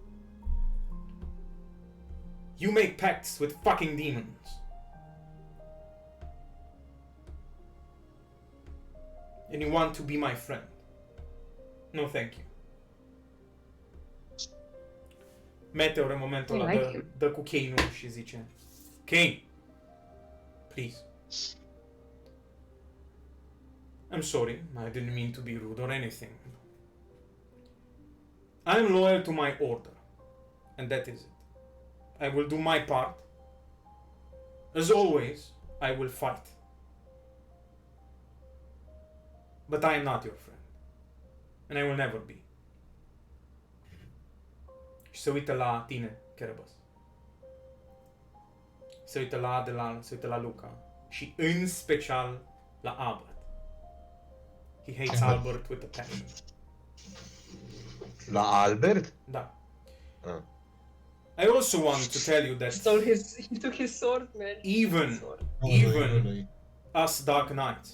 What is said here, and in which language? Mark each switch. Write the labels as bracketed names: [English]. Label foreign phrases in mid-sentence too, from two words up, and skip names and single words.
[English] You make pacts with fucking demons. And you want to be my friend. No, thank you. [Romanian] Meteor în momentul ăla dă cu Kane-ul și zice: [English] Kane, please. I'm sorry, I didn't mean to be rude or anything. I'm loyal to my order, and that is it. I will do my part. As always, I will fight. But I am not your friend. And I will never be. [Romanian] Și se uită la tine, Kerebas. Se uită la Adelan, se uită la Luca. Și în special la Albert. [English] He hates Albert with a passion. [Romanian] La Albert? Da. Ah. [English] I also want to tell you that He took his sword, man. even us Dark Knights